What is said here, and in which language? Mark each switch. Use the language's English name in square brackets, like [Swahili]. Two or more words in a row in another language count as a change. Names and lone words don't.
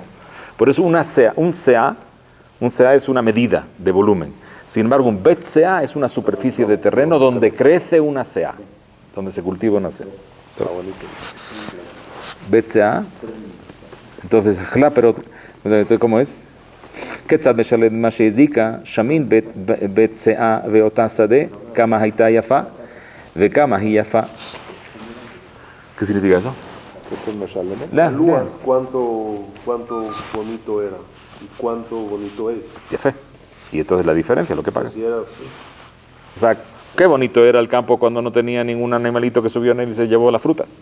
[Spanish] Por eso una CA, un CA es una medida de volumen. Sin embargo, un [Hebrew] בית סאה [Spanish] es una superficie de terreno donde crece una CA, donde se cultiva una CA. [Hebrew] בית סאה. [Spanish] Entonces, pero ¿cómo es? [Hebrew] כיצד משלם מה שהזיקה, שמין בית שאה ואותה שדה, כמה הייתה יפה וכמה היא יפה. [Spanish] ¿Qué significa eso? Evalúas cuánto bonito era y cuánto bonito es. Yafé. Y entonces la diferencia, lo que pagas. Si era, O sea, qué bonito era el campo cuando no tenía ningún animalito que subió en él y se llevó las frutas.